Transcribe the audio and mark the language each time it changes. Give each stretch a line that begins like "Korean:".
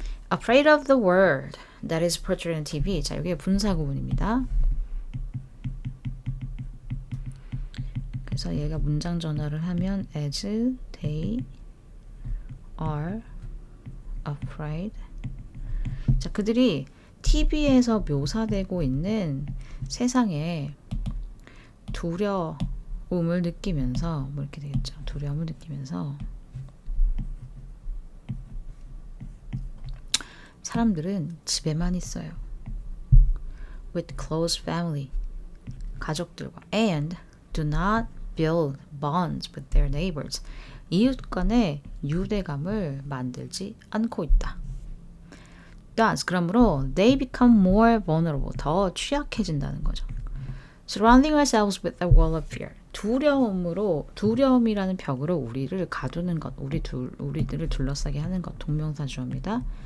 English: Afraid of the word that is portrayed on TV.
Korean: 자, 여기 분사 구문입니다. 그래서 얘가 문장 전환을 하면
English: as they are afraid.
Korean: 자, 그들이 TV에서 묘사되고 있는 세상에 두려움을 느끼면서 뭐 이렇게 되겠죠. 두려움을 느끼면서 사람들은 집에만 있어요.
English: With close family,
Korean: 가족들과
English: and do not build bonds with their neighbors.
Korean: 이웃 간의 유대감을 만들지 않고 있다.
English: Thus,
Korean: 그러므로
English: they become more vulnerable.
Korean: 더 취약해진다는 거죠.
English: Surrounding ourselves with a wall of fear.
Korean: 두려움이라는 벽으로 우리를 가두는 것, 우리들을 둘러싸게 하는 것, 동명사 주어입니다.